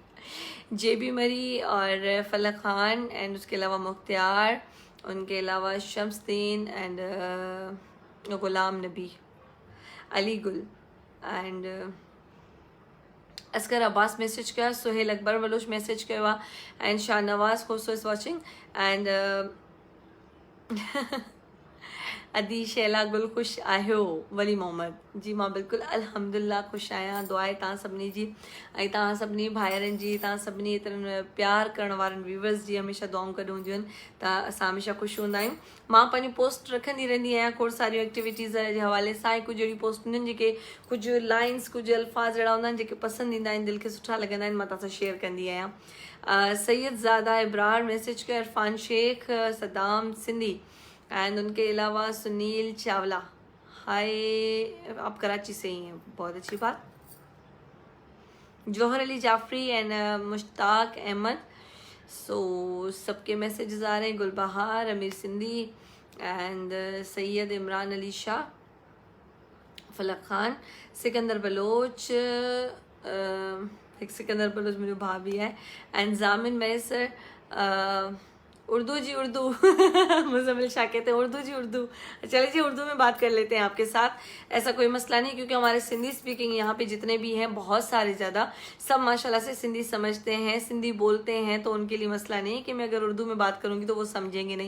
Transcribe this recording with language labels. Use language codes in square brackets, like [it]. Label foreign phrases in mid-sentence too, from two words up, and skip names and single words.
[ur] جے بی مری اور فلک خان اینڈ اس کے علاوہ مختیار، ان کے علاوہ شمس الدین اینڈ غلام نبی، علی گل اینڈ اصغر عباس میسج کیا، سہیل اکبر بلوچ میسج کیا اینڈ شاہنواز کھوسو [en] is watching [ur] एंड [sd] अदी शैला गुल ख़ुशि आहियो वली मोहम्मद जी मां बिल्कुलु अल्हम्दुलिल्लाह ख़ुशि आहियां। दुआ आहे तव्हां सभिनी जी ऐं तव्हां सभिनी भाइरनि जी, तव्हां सभिनी एतिरनि प्यार करण वारनि व्यूवर्स जी हमेशह दुआऊं गॾु हूंदियूं आहिनि त असां हमेशह ख़ुशि हूंदा आहियूं। मां पंहिंजी पोस्ट रखंदी रहंदी आहियां खोड़ सारियूं एक्टिविटीज़ जे हवाले सां, कुझु अहिड़ी पोस्ट हूंदियूं आहिनि जेके कुझु लाइन्स कुझु अल्फाज़ अहिड़ा हूंदा आहिनि जेके पसंदि ईंदा आहिनि, दिलि खे सुठा लॻंदा आहिनि, मां तव्हां सां शेयर कंदी आहियां। [ur] سید زادہ ابرار [sd] मैसेज कयो, [ur] عرفان شیخ، صدام سندھی اینڈ ان کے علاوہ سنیل چاولہ، ہائے آپ کراچی سے ہی ہیں، بہت اچھی بات. جوہر علی جعفری اینڈ مشتاق احمد، سو سب کے میسجز آ رہے ہیں. گلبہار، امیر سندھی اینڈ سید عمران علی شاہ، فلک خان، سکندر بلوچ, ایک سکندر بلوچ میرے بھابی ہے اینڈ ضامن میسر، اردو جی اردو مزمل شاہ کہتے ہیں اردو جی اردو मुजम्मिल शाह कहते हैं उर्दू जी उर्दू। چلیے جی اردو میں بات کر لیتے ہیں آپ کے ساتھ، ایسا کوئی مسئلہ نہیں، کیونکہ ہمارے سندھی سپیکنگ یہاں پہ جتنے بھی ہیں بہت سارے زیادہ، سب ماشاءاللہ سے سندھی سمجھتے ہیں، سندھی بولتے ہیں، تو ان کے لیے مسئلہ نہیں ہے کہ میں اگر اردو میں بات کروں گی تو وہ سمجھیں گے نہیں.